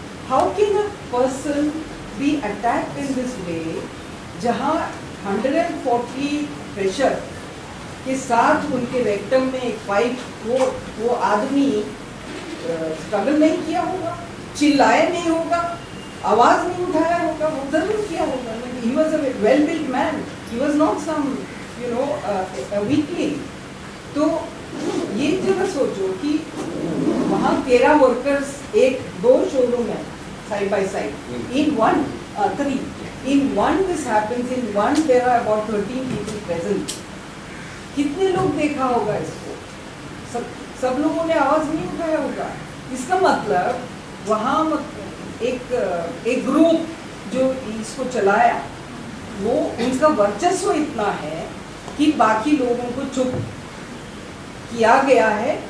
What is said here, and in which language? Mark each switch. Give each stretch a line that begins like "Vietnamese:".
English: how can a person be attacked in this way,
Hindi: जहाँ 140 pressure के साथ उनके रेक्टम में एक पाइप, वो आदमी स्ट्रगल नहीं किया होगा, चिल्लाया नहीं होगा, आवाज नहीं उठाया होगा, वो जरूर किया होगा।
English: He was a well-built man, he was not some a weakling।
Hindi: तो ये जरा सोचो कि वहाँ 13 वर्कर्स, 1-2 शोरूम है
English: side by side. In one, 3. In one this happens. In one there are about 13 people present.
Hindi: कितने लोग देखा होगा इसको? सब लोगों ने आवाज नहीं उठाया होगा। इसका मतलब वहाँ एक ग्रुप जो इसको चलाया, वो उनका वर्चस्व इतना है कि बाकी लोगों को चुप किया गया है।